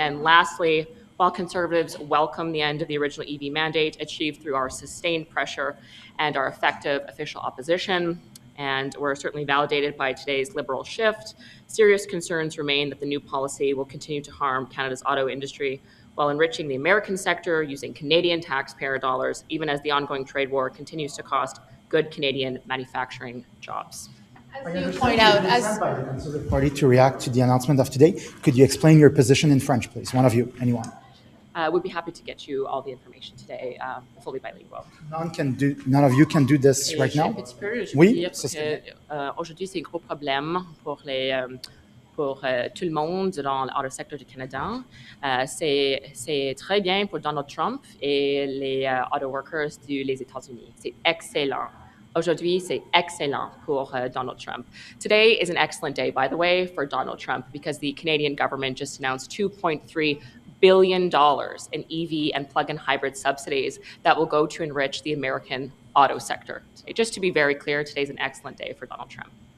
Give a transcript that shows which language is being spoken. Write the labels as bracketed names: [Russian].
[English] And lastly, while Conservatives welcome the end of the original EV mandate achieved through our sustained pressure and our effective official opposition, and were certainly validated by today's Liberal shift, serious concerns remain that the new policy will continue to harm Canada's auto industry while enriching the American sector using Canadian taxpayer dollars, even as the ongoing trade war continues to cost good Canadian manufacturing jobs. As you point out, as by the Conservative Party to react to the announcement of today, could you explain your position in French, please? One of you, anyone. We'd be happy to get you all the information today, fully bilingual. None of you can do this right now. [French] Oui, aujourd'hui, c'est un gros problème pour tout le monde dans le secteur du Canada. C'est très bien pour Donald Trump et les [English] auto workers [French] des États-Unis. C'est excellent. Aujourd'hui, c'est excellent pour Donald Trump. [English] Today is an excellent day, by the way, for Donald Trump, because the Canadian government just announced $2.3 billion in EV and plug-in hybrid subsidies that will go to enrich the American auto sector. Just to be very clear, today's an excellent day for Donald Trump.